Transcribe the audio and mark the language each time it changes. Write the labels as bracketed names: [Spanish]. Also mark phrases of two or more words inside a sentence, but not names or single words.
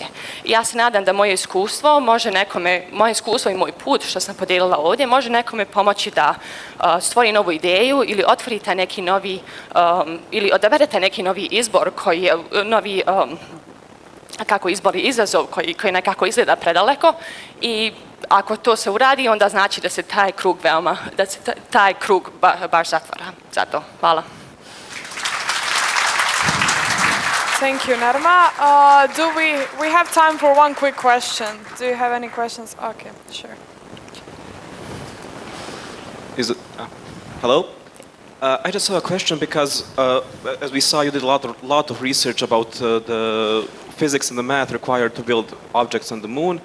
[Bosnian] I ja se nadam da moje iskustvo i moj put što sam podijelila ovdje može nekome pomoći da stvori novu ideju ili otvori taj neki novi, ili odaberete neki novi izbor koji je novi izbor i izazov koji nekako izgleda predaleko, i ako to se uradi, onda znači da se taj krug baš zatvara. Zato, hvala. [English] Thank you, Nerma. We have time for one quick question. Do you have any questions? Okay, sure. Hello? I just have a question because, as we saw, you did a lot of research about the physics and the math required to build objects on the moon.